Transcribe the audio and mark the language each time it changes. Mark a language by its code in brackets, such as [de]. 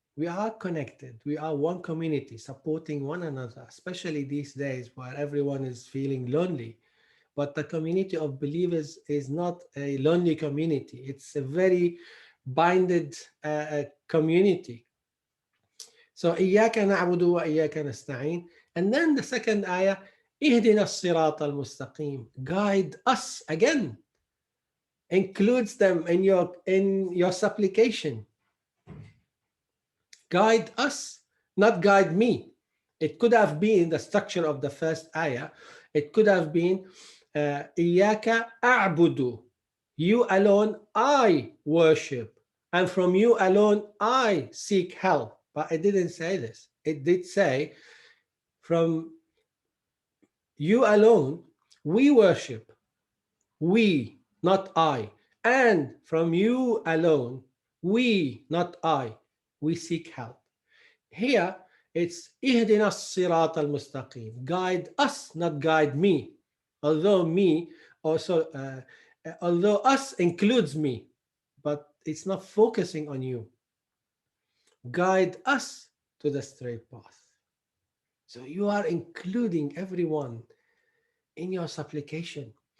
[en] We are connected. We are one community supporting one another, especially these days where everyone is feeling lonely. But the community of believers is not a lonely community. It's a very binded community. So [ar] إياك نعبد وإياك نستعين. [en] And then the second ayah, [ar] اهدنا الصراط المستقيم. [en] Guide us again. Includes them in your supplication. Guide us, not guide me. It could have been the structure of the first ayah. It could have been [ar] إياك أعبد. [en] You alone I worship, and from you alone I seek help. But it didn't say this. It did say, from you alone we worship, we, not I, and from you alone we, not I, we seek help. Here it's [ar] اهدنا الصراط المستقيم. [en] Guide us, not guide me. Although me also, although us includes me, but it's not focusing on you. Guide us to the straight path. So you are including everyone in your supplication.